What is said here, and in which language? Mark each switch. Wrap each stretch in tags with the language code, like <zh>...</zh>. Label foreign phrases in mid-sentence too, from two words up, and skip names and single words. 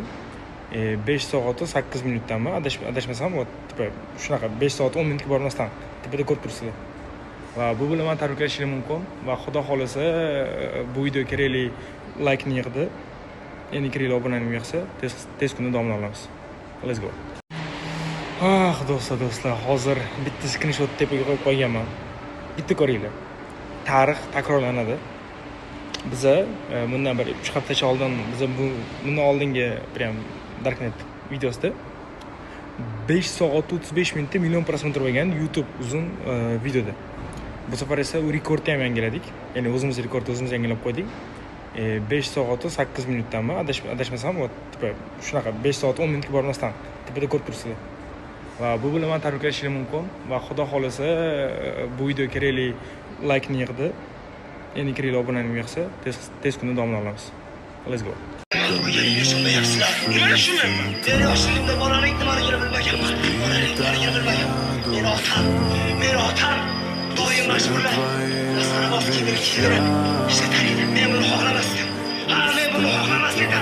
<uz>5 soat 8 minutdanmi adashmasam, shunaqa 5 soat 10 minutga bormasdan tepada ko'rib turibsizlar. Va bu bilan meni tabriklashingiz mumkin va xudo xolasa bu video kerakli laykni yig'di. Endi kerakli obunaning yig'sa tez kunda davom olamiz.</uz> <en>Let's go.</en> <uz>Do'stlar, hozir bitta skrinshot tepaga qo'yib qo'yganman. Bitta ko'ringlar. Tarix takrorlanadi. Biza bundan bir 3 haftacha oldin bundan oldingi prям Darknet videosida 5 soat 35 minutda million prosmotr bo'lgan YouTube uzun videoda. Bu safar esa u rekordni ham yangiladik. Ya'ni o'zimiz rekordni o'zimiz yangilab qo'ydik. 5 soat 8 minutdanmi adashmasam, shunaqa 5 soat 10 minutga bormasdan tepada ko'rib turibsizlar. Va bu bilan meni tabriklashingiz mumkin va xudo xolasa bu video kerakli laykni yig'di. Endi kerakli obunaning yig'sa tez kunda davom olamiz.</uz> <en>Let's go.</en> <uz>Nima tushunmayapman. Men yoshligimda bolalik nimaligini bilmaganman. Meni otam doim mashg'ullar. Asana bosib kiydirib ishlatadi. Men buni xohlamasdim. Men buni xohlamas edim.</uz>